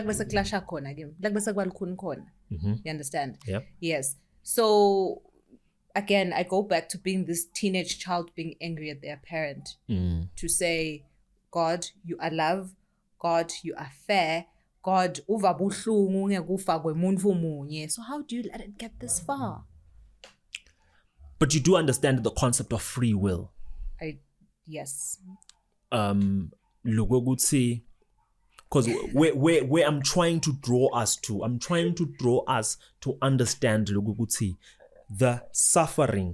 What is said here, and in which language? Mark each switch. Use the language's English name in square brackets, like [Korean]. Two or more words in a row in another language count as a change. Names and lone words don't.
[English] You understand? Yeah. Yes. So again, I go back to being this teenage child being angry at their parent to say, God, you are love. God, you are fair. God, [Swati] uva buhlungu ngekufa kwemuntu munye. [English] So how do you let it get this far? But you do understand the concept of free will. Yes. Because where I'm trying to draw us to understand the suffering.